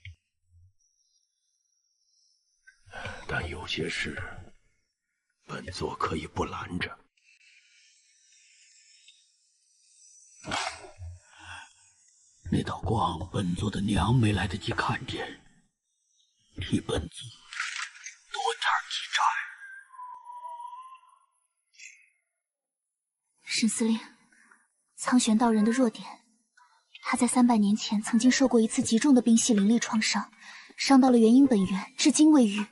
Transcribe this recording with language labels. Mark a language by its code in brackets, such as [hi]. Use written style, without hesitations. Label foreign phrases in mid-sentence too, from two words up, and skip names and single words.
[zh] 但有些事，本座可以不攔着。那道光，本座的娘沒來得及看見，替本座多點記債。沈司令，蒼玄道人的弱點，他在300年前曾經受過一次極重的冰系靈力創傷，傷到了元嬰本源，至今未癒。